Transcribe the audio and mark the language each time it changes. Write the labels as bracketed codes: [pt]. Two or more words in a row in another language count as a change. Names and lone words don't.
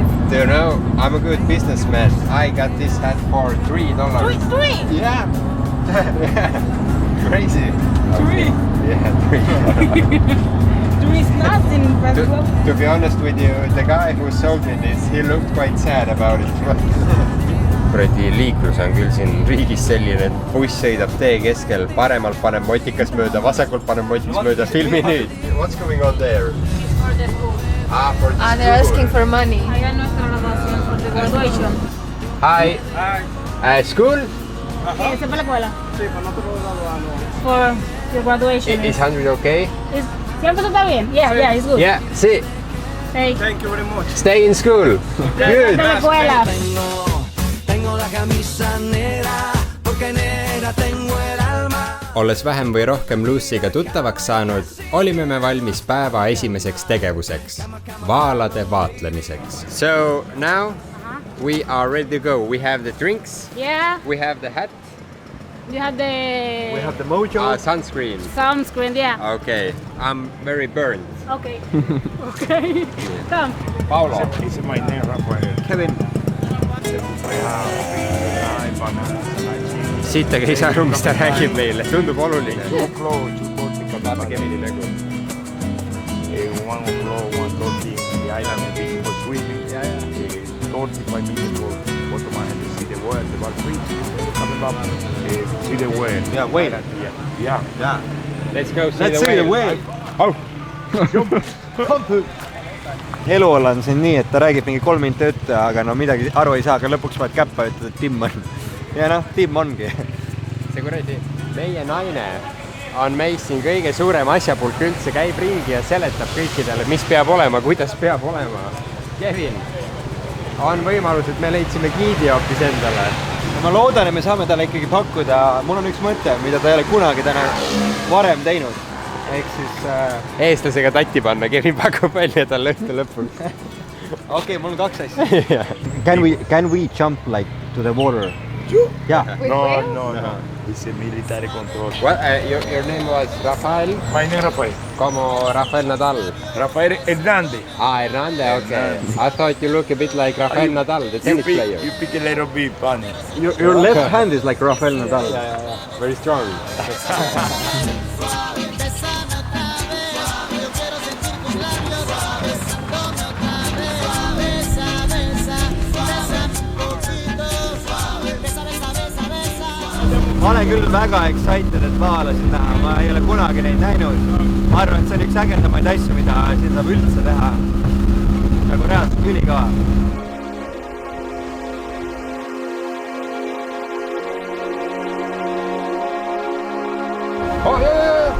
[en] Do you know, I'm a good businessman. I got this hat for $3. Three? Yeah. Yeah. Crazy. Three? Yeah, $3. There is nothing possible. To be honest with you, the guy who sold me this, he looked quite sad about it. [et] Kuradi liiklus on küll siin riigis selline, et buss sõidab tee keskel, paremalt paneb motikas mööda, vasakult paneb motikas mööda, filmi nüüd. [en] What's going on there? For the school. For the they're asking for money. [es] Hay a nuestra graduación [en] for the graduation. Hi. School? [es] ¿Ese para la escuela? Sí, para nosotros graduarnos. [en] For the graduation. Is 100 okay? [es] ¿Siempre está bien? [en] Yeah, it's good. Yeah, sí. Hey. Thank you very much. Stay in school. Good. [es] De la escuela. [et] Olles vähem või rohkem Lucy'ga tuttavaks saanud, olime me valmis päeva esimeseks tegevuseks, vaalade vaatlemiseks. [en] So now we are ready to go. We have the drinks. Yeah. We have the hat. You have the... We have the mojo. Sunscreen. Sunscreen, yeah. Okay. I'm very burned. Okay. Okay. Come. Paulo. This is my name, Rafael. Kevin. [et] Siit aga ei saa aru, mis ta räägib meile. Tundub oluline. Vaata Kevini nägu. [en] 1 o'clock, 1:30, the island is big for swimming. 35 minutes for Ottoman to see the world, the ball streets coming up, see the world. Yeah, wait. Yeah. Let's go see Let's the see the whale. whale. [et] Eluol on siin nii, et ta räägib mingi 3 minutit ette, aga no midagi aru ei saa, aga lõpuks vaid käppa ütled, et Tim on. Ja noh, Tim ongi. See kuradi, meie naine on meist siin kõige suurem asjapulk üldse, käib ringi ja seletab kõikidele, mis peab olema, kuidas peab olema. Kevin, on võimalus, et me leidsime giidi hoopis endale. Ma loodan, et me saame talle ikkagi pakkuda. Mul on üks mõte, mida ta ei ole kunagi täna varem teinud. Ehk siis... Eestlasega tatti panna, Kevin pakub välja talle õhtu lõpuks. Okay, mul on 2 asja. [en] Can we jump like to the water? Yeah. No. It's a military control. What, your name was Rafael? My name is Rafael. [es] Como Rafael Nadal? [en] Rafael Hernandez. Hernandez, okay. I thought you look a bit like Rafael Nadal, the tennis player. You pick a little bit funny. Your left hand is like Rafael Nadal. Yeah. Very strong. [et] Ma olen küll väga excited, et vaalasin näha. Ma ei ole kunagi neid näinud. Ma arvan, et see on üks ägedamaid asju, mida siin saab üldse teha. Nagu reaalselt ülikaua. [en] Oh, yeah.